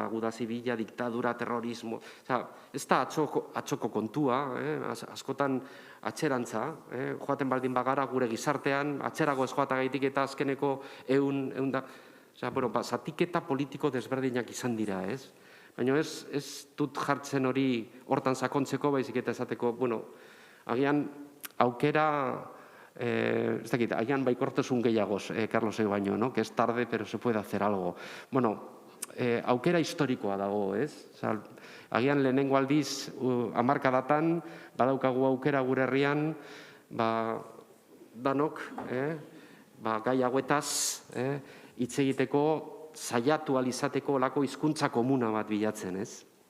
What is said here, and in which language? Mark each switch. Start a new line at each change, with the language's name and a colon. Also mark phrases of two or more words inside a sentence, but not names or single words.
Basque: Guda zibila, diktadura, terrorismo, ez da atzoko kontua, askotan atzerantza, joaten baldin bagara gure gizartean, atzerago ez joatagaitik eta azkeneko egun da, zatiketa politiko desberdinak izan dira, ez? Baina ez dut jartzen hori hortan sakontzeko, baizik eta esateko, agian aukera, ez dakit, agian baikortasun gehiagoz, Carlosek baino,
Spanish: que es tarde, pero se puede hacer algo.
Basque: Aukera historikoa dago, ez? Agian lehenengo aldiz, hamarkadatan, badaukagu aukera gure herrian, danok, gai hauetaz, hitz egiteko, saiatu alizateko olako hizkuntza komuna bat bilatzen, ez?